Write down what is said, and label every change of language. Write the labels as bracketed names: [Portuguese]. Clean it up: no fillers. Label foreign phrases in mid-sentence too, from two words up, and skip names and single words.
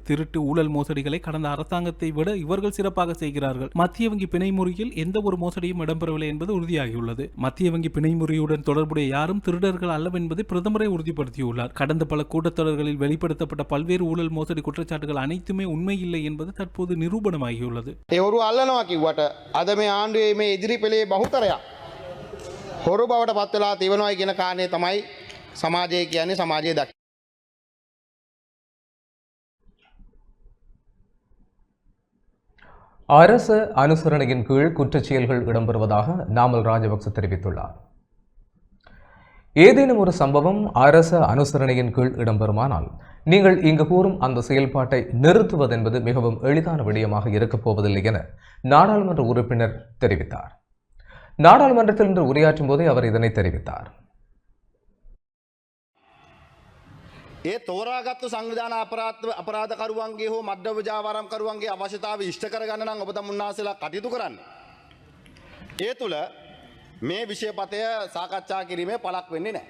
[Tamil] திருட்டு ஊழல் மோசடிகளை கடந்த அரசாங்கத்தை விட இவர்கள் சிறப்பாக செய்கிறார்கள். மத்திய வங்கி பிணை முறியில் எந்த ஒரு மோசடியும் இடம்பெறவில்லை என்பது உறுதியாகியுள்ளது. மத்திய வங்கி பிணை முறியுடன் தொடர்புடைய யாரும் திருடர்கள் அல்லவென்பதை பிரதமரை உறுதிப்படுத்தியுள்ளார். கடந்த பல கூட்டத்தொடர்களில் வெளிப்படுத்தப்பட்ட பல்வேறு ஊழல் மோசடி குற்றச்சாட்டுகள் அனைத்துமே உண்மை இல்லை என்பது தற்போது நிரூபணமாகியுள்ளது. [Sinhala] ඒවරු අල්ලනවා කිව්වට අද මේ ආණ්ඩුවේ මේ ඉදිරි පෙළේ බහුතරයක් හොරු බවට පත් වෙලා තිබෙනවා කියන කාරණේ තමයි සමාජය කියන්නේ සමාජයේ දකින්න. [Tamil] அரசு அனுசரணையின் கீழ் குற்றச்செயல்கள் இடம்பெறுவதாக நாமல் ராஜபக்ச தெரிவித்துள்ளார். ஏதேனும் ஒரு சம்பவம் அரச அனுசரணையின் கீழ் இடம்பெறுமானால் நீங்கள் இங்கு கூறும் அந்த செயல்பாட்டை நிறுத்துவதென்பது மிகவும் எளிதான விடயமாக இருக்கப் போவதில்லை என நாடாளுமன்ற உறுப்பினர் தெரிவித்தார். நாடாளுமன்றத்தில் இன்று உரையாற்றும் போதே அவர் இதனை தெரிவித்தார். [Sinhala] ඒ තෝරාගත්තු සංවිධාන අපරාධකරුවන්ගේ හෝ මද්ද්‍රව්‍ය ජාවාරම්කරුවන්ගේ අවශ්‍යතාව ඉෂ්ට කරගන්න නම් ඔබ තමුන්නාසලා කටයුතු කරන්න. ඒ තුල මේ විෂයපතය සාකච්ඡා කිරීමේ පළක් වෙන්නේ නැහැ.